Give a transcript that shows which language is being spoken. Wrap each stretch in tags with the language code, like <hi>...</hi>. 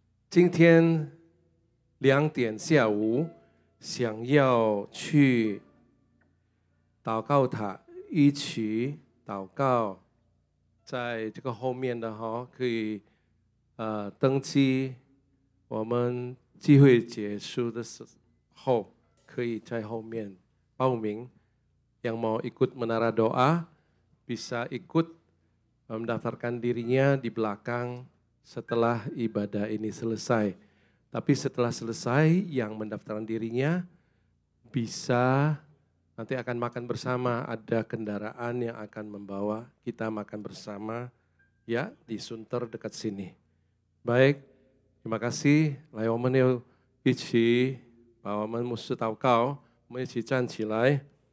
<zh>今天2点下午想要去祷告塔一起祷告，在这个后面的可以登记，我们聚会结束的时候可以在后面报名。</zh> <id>Yang mau ikut menara doa bisa ikut mendaftarkan dirinya di belakang setelah ibadah ini selesai. Tapi setelah selesai yang mendaftarkan dirinya bisa nanti akan makan bersama, ada kendaraan yang akan membawa kita makan bersama ya di Sunter dekat sini. Baik, terima kasih.</id> <zh>来，我们要一起把我们牧师祷告，我们一起站起来。</zh>